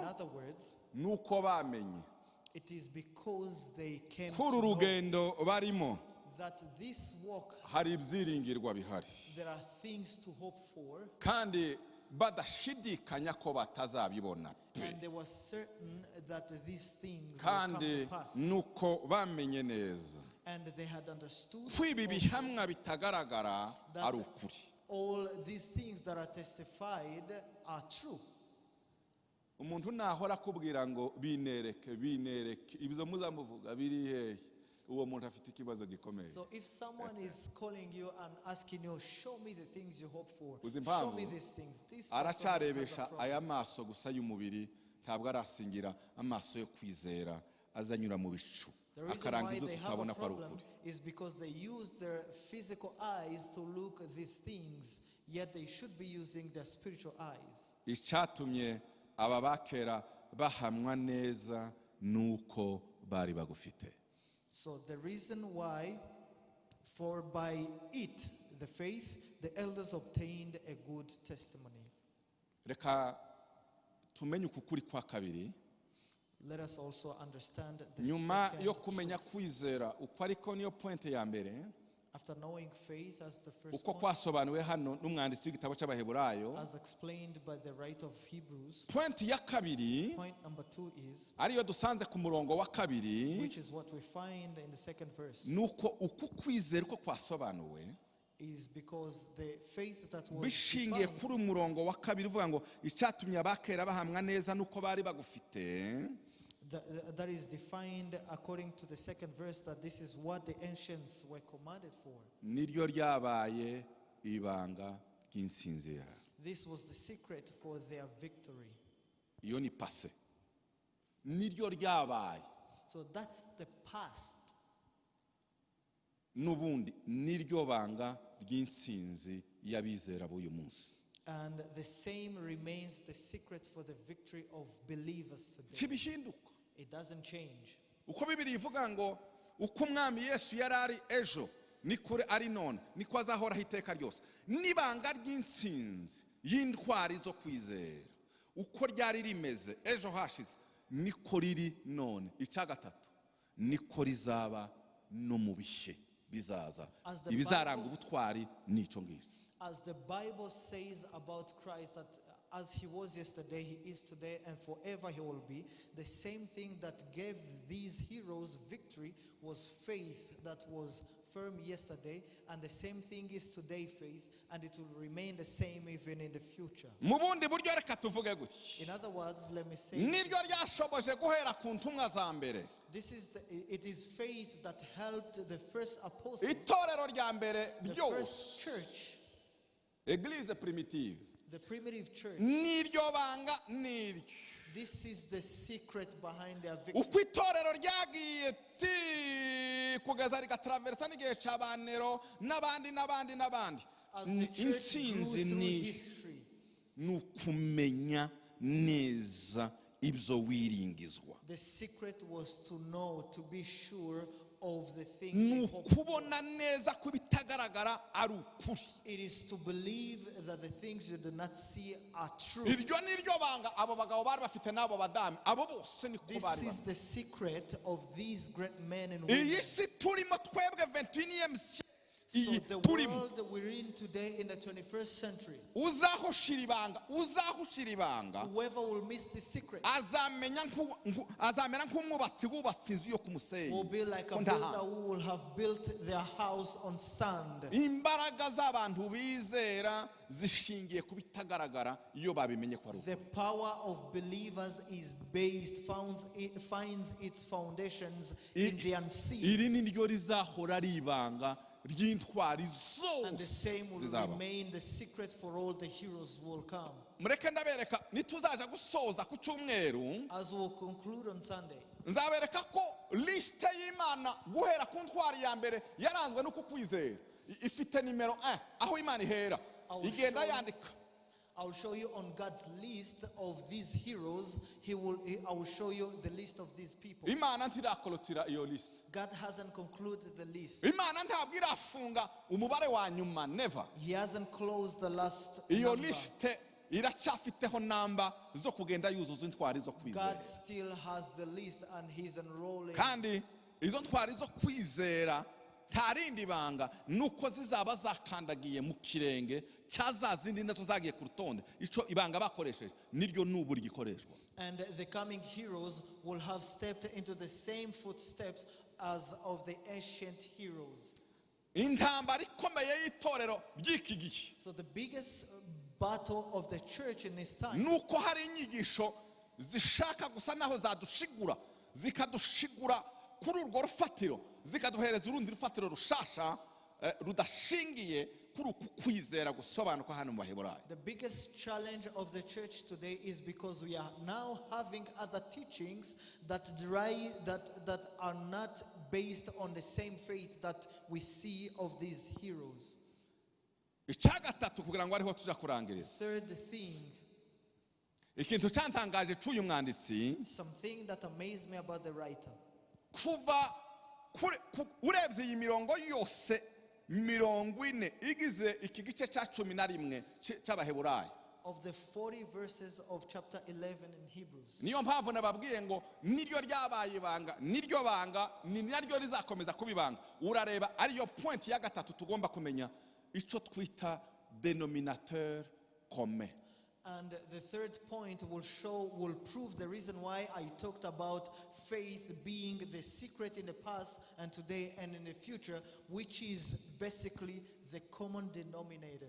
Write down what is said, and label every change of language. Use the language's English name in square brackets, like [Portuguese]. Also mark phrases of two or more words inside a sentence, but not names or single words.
[English] In other words, [Kinyarwanda] nuko bamenye [English] it is because they came to [Kinyarwanda] kuri [English] know [Kinyarwanda] urugendo barimo [English] that this walk, [Kinyarwanda] hari ibyiringirwa bihari [English] there are things to hope for, [Kinyarwanda] kandi badashidikanya ko batazabibona pe [English] and they were certain that these things will come [Kinyarwanda] kandi [English] to pass. [Kinyarwanda] nuko bamenye neza [English] And they had understood [Kinyarwanda] ko ibi [English] also [Kinyarwanda] bihamwa bitagaragara [English] that [Kinyarwanda] ari ukuri. [English] all these things that are testified are true. [Kinyarwanda] Umuntu nahora akubwira ngo binereke ibyo muzamuvuga biri hehe, uwo muntu afite ikibazo gikomeye. [English] So if someone is calling you and asking you, show me the things you hope for, [Kinyarwanda] Uzi [English] show me [Kinyarwanda] impamvu [English] these things, this person has a [Kinyarwanda] aracyarebesha [English] problem. [Kinyarwanda] aya maso gusa y'umubiri, ntabwo arasingira amaso yo kwizera azanyura mu bicu [English] The reason [Kinyarwanda] akaranga [English] why [Kinyarwanda] ibyo [English] they have [Kinyarwanda] tutabona [English] a [Kinyarwanda] ko ari [English] problem [Kinyarwanda] ukuri. [English] is because they use their physical eyes to look at these things, yet they should be using their spiritual eyes. [Kinyarwanda] Icyatumye aba bakera bahamwa neza nuko bari bagufite. [English] So the reason why, for by it, the faith, the elders obtained a good testimony. [Kinyarwanda] Reka tumenye ukukuri kwa kabiri. [English] Let us also understand the [Kinyarwanda] Nyuma [English] second [Kinyarwanda] yo kumenya [English] truth. [Kinyarwanda] kwizera uko ariko niyo pointe ya mbere, [English] After knowing faith as the first [Kinyarwanda] uko [English] point, [Kinyarwanda] kwasobanuwe hano n'umwanditsi w'igitabo cy'Abaheburayo. [English] as explained by the writer of Hebrews, [Kinyarwanda] Pointe ya kabiri [English] point number 2 is, [Kinyarwanda] ariyo dusanze ku murongo wa kabiri, [English] which is what we find in the second verse, [Kinyarwanda] nuko uko kwizera uko kwasobanuwe [English] is because the faith that was [Kinyarwanda] bishingiye [English] defined, [Kinyarwanda] kuri umurongo wa kabiri uvuga ngo icyatumye abakera bahamwa neza nuko bari bagufite. [English] that is defined according to the second verse, that this is what the ancients were commanded for. [Kinyarwanda] Niryo ryabaye ibanga ry'insinzi yabo. [English] This was the secret for their victory. [Kinyarwanda] Iyo ni passé. Niryo ryabaye. [English] So that's the past. [Kinyarwanda] Nubundi niryo banga ry'insinzi y'abizera b'uyu munsi. [English] And the same remains the secret for the victory of believers today. [Kinyarwanda] Kibihinduka. [English] It doesn't change. [Kinyarwanda] Uko Bibiri ivuga ngo uko umwami Yesu yari ari ejo niko ari none niko azahoraho iteka ryose. Nibanga ry'insinzi y'intwari zo kwizera uko ryari rimeze ejo hashize niko riri none. Icya gatatu niko rizaba no mu bihe bizaza. Ibizaranga ubutwari nico ngicyo. [English] As the Bible says about Christ, that as he was yesterday, he is today, and forever he will be, the same thing that gave these heroes victory was faith that was firm yesterday, and the same thing is today faith, and it will remain the same even in the future. [Kinyarwanda] Mu bundi buryo reka tuvuge gutya. [English] In other words, let me say, [Kinyarwanda] Niryo ryashoboje guhera ku ntumwa za mbere. [English] it is faith that helped the first apostles, [Kinyarwanda] Itorero rya mbere [English] the [Kinyarwanda] ryose, [English] first church, [French] Église primitive. [English] the primitive church. [Kinyarwanda] Niryo banga niryo. [English] This is the secret behind their victory. [Kinyarwanda] Uko itorero ryagiye kugeza rigatraversa n'igihe cy'abanero n'abandi. [English] As the church grew [Kinyarwanda] Insinzi [English] through [Kinyarwanda] ni [English] history, [Kinyarwanda] ukumenya neza ibyo wiringizwa. [English] the secret was to know, to be sure of the things [Kinyarwanda] Ni [English] we hope for. [Kinyarwanda] ukubona neza ko ibitagaragara ari ukuri. [English] It is to believe that the things you do not see are true. [Kinyarwanda] Iryo niryo banga abo bagabo bari bafite n'abo badamu, abo bose niko [English] This [Kinyarwanda] bari [English] is [Kinyarwanda] bafite. [English] the secret of these great men and women. [Kinyarwanda] Iyi si turimo twebwe 21e siècle. [English] So [Kinyarwanda] Iyi [English] the [Kinyarwanda] turimo. [English] world we're in today in the 21st century, [Kinyarwanda] Uzahushira ibanga [English] whoever will miss the secret [Kinyarwanda] azamera nk'umwubatsi wubatse inzu yo ku musenyi. [English] will be like a [Kinyarwanda] Ko [English] builder [Kinyarwanda] nta- [English] who will have built their house on sand. [Kinyarwanda] Imbaraga z'abantu bizera zishingiye ku bitagaragara iyo babimenye ko ari ukuri. [English] The power of believers is finds its foundations in the unseen. [Kinyarwanda] Iri ni ryo rizahora ari ibanga ry'intwari [English] And the [Kinyarwanda] zose [English] same will [Kinyarwanda] zizaba. [English] remain the secret for all the heroes who will come. [Kinyarwanda] Mureke ndabereka nituzaja gusoza ku cyumweru, As we'll conclude on Sunday, nzabereka ko liste y'Imana guhera ku ntwari ya mbere yaranzwe no kukwizera. Ifite nimero 1 aho Imana ihera igenda yandika [English] I'll show you on God's list of these heroes. I will show you the list of these people. [Kinyarwanda] Imana ntirakolotira iyo list. [English] God hasn't concluded the list. [Kinyarwanda] Imana ntabwo irafunga umubare wa nyuma, [English] never. He hasn't closed the last [Kinyarwanda] Iyo [English] number. [Kinyarwanda] list iracyafiteho namba zo kugenda yuzuza intwari zo kwizera. [English] God still has the list and he's enrolling. [Kinyarwanda] Kandi izo ntwari zo kwizera nta rindi banga nuko zizaba zakandagiye mu kirenge cyaza zindi nazo zagiye ku rutonde. Ico ibanga bakoresheje niryo nubu rigikoreshwa. [English] And the coming heroes will have stepped into the same footsteps as of the ancient heroes. [Kinyarwanda] Intambara ikomeye y'itorero ry'iki gihe. [English] So the biggest battle of the church in this time. [Kinyarwanda] Nuko hari inyigisho zishaka gusa naho zadushigura zikadushigura kuri urwo rufatiro zikaduhereza urundi rufatiro rushasha rudashingiye kuri ukwizera gusobanuka hano mu Baheburayo. [English] The biggest challenge of the church today is because we are now having other teachings that are not based on the same faith that we see of these heroes. [Kinyarwanda] Icyagatatu kugira ngo ariho tuja kurangiriza. [English] Third thing, [Kinyarwanda] ikintu cyantangaje cy'uyu mwanditsi, [English] something that amazed me about the writer. [Kinyarwanda] Kuva urebye iyi mirongo yose 40 igize iki gice cya 11 cy'Abaheburayo. Of the 40 verses of chapter 11 in Hebrews. Niyo mpamvu nababwiye ngo niryo ryabaye ibanga, niryo banga, ni naryo rizakomeza kubibanga. Urareba ariyo point ya gatatu tugomba kumenya ico twita [French] denominateur commun. [English] And the third point will prove the reason why I talked about faith being the secret in the past and today and in the future, which is basically the common denominator.